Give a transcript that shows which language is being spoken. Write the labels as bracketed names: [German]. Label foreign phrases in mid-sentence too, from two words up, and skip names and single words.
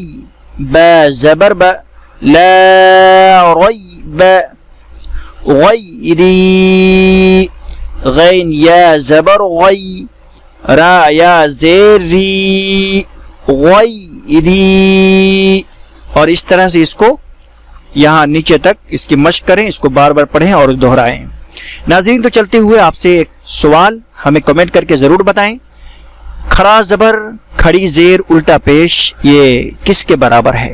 [Urdu] با زبر با، [Arabic] لا ریب. [Urdu] غیری غین یا زبر غی، را یا زیر ری غیری، اور اس طرح سے اس کو یہاں نیچے تک اس کی مشق کریں، اس کو بار بار پڑھیں اور دہرائیں۔ ناظرین تو چلتے ہوئے آپ سے ایک سوال ہمیں کمنٹ کر کے ضرور بتائیں، کھڑا زبر کھڑی زیر الٹا پیش یہ کس کے برابر ہے؟